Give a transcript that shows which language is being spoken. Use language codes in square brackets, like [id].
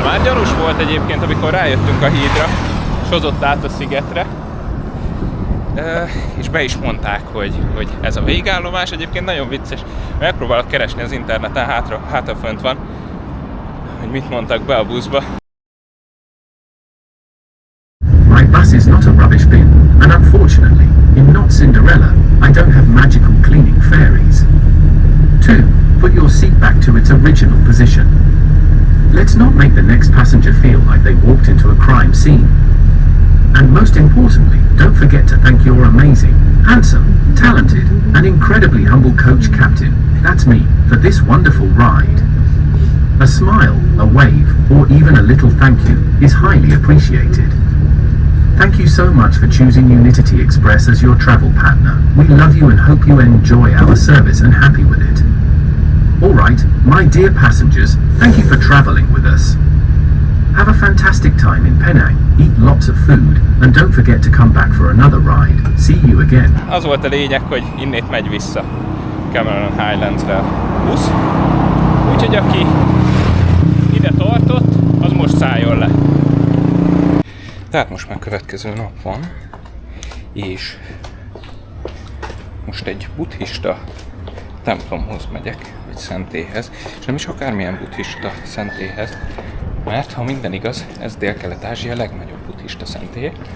[hu] Már gyanús volt egyébként, amikor rájöttünk a hídra, és hozott át a szigetre. És be is mondták, hogy ez a végállomás. Egyébként nagyon vicces. Megpróbálok keresni az interneten, hátrafönt van, hogy mit mondtak be a buszba. [en] My bus is not a rubbish bin, and unfortunately, in Not Cinderella, I don't have magical cleaning fairies. 2. Put your seat back to its original position. Let's not make the next passenger feel like they walked into a crime scene. And most importantly, don't forget to thank your amazing, handsome, talented, and incredibly humble coach captain, that's me, for this wonderful ride. A smile, a wave, or even a little thank you is highly appreciated. Thank you so much for choosing Unity Express as your travel partner. We love you and hope you enjoy our service and happy with it. Alright, my dear passengers, thank you for traveling with us. Have a fantastic time in Penang, eat lots of food, and don't forget to come back for another ride. See you again. [hu] Az volt a lényeg, hogy innét megy vissza Cameron Highlands-re a busz. Úgyhogy aki ide tartott, az most szálljon le. Tehát most már következő nap van, és most egy buddhista templomhoz megyek, vagy szentélyhez, és nem is akármilyen buddhista szentélyhez, mert ha minden igaz, ez Dél-Kelet-Ázsia legnagyobb buddhista szentélye.